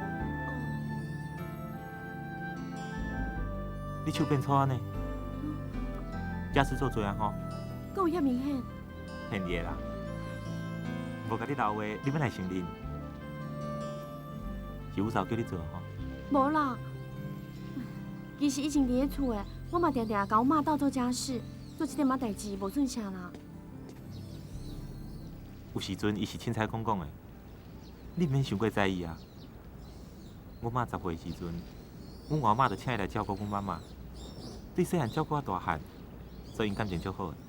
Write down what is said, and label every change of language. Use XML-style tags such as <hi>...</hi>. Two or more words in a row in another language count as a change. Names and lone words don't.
<nan>你手变粗啊呢？假使做做啊吼？够遐明显？骗你的啦！无甲你留话，你要来承认？是有嫂叫你做吼？无啦，其实以前伫咧厝的，我嘛常常甲我妈斗做家事，做这点仔代志无算啥啦。有时阵伊是凊彩讲的。你免想过在意啊！我妈10岁时阵，阮外妈就请伊来照顾阮妈妈，对细汉照顾到大汉，所以因感情足好的。</nan>